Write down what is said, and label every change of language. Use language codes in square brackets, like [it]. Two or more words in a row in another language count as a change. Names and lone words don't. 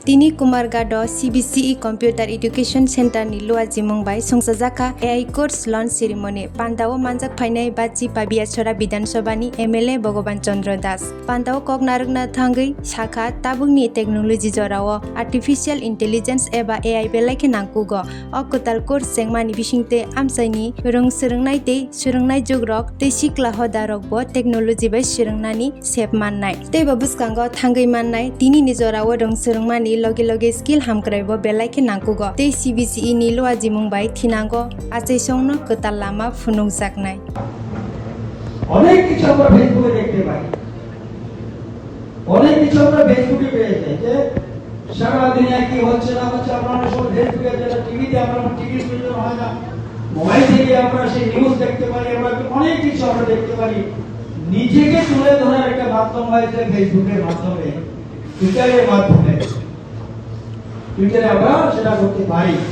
[trp] Tini Kumargado CBCE Computer Education Center ni Luajimung bai Songsajaka [en] AI course launch ceremony [trp] Pandao manjak phainai bachi Pabiachora Bidhan Sabha ni MLA Bhogoban Chandra Das Pandao koknarukna thangai Shakha tabungni technology jorao [en] artificial intelligence [trp] eba AI belaike nangkugo okutal course sengmani bisingte amsaini rung srungnai tei srungnai jogrok tei sikla hodarok bo technology bai srungnani sep mannai tei babuskango thangai mannai tini ni jorao rung srungmani loge loge skill hamkraibo belaike nangkugo tei CBCE ni Luajimung bai thinango achai songno kotal lama phunukjaknai [bn] অনেক কিছু আমরা ফেসবুকে দেখতে পাই অনেক কিছু আমরা ফেসবুকে পেয়ে যাই যে সারা দুনিয়া কি হচ্ছে না হচ্ছে আমরা সব ফেসবুকে যেটা টিভিতে আমরা টিভি শুনতে হয় না মোবাইল থেকে আমরা সেই নিউজ দেখতে পারি আমরা অনেক কিছু আমরা দেখতে পারি নিজেকে তুলে ধরার একটা মাধ্যম হয়েছে ফেসবুকের মাধ্যমে টুইটারের মাধ্যমে টুইটারে আমরা সেটা করতে পারি